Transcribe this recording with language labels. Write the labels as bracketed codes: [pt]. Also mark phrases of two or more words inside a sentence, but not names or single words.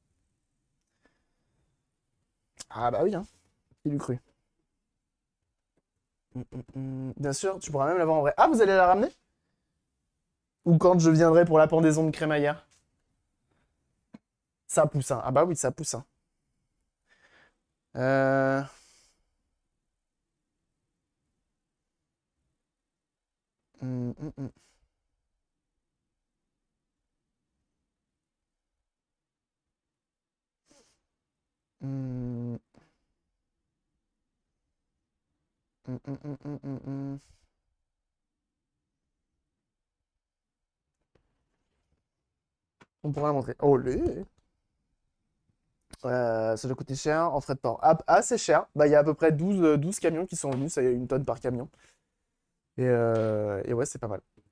[fr] Ah bah oui, hein. Il eût cru. Bien sûr, tu pourras même l'avoir en vrai. Ah, vous allez la ramener? Ou quand je viendrai pour la pendaison de crémaillère? Ça pousse, hein. Ah bah oui, ça pousse, hein. Euh... hum, hum, hum. Hum, hum. On pourra la montrer. Oh, les... Ça doit coûter cher en frais de port. Assez cher. Bah, il y a à peu près 12 camions qui sont venus, ça y a une tonne par camion. Et ouais, c'est pas mal.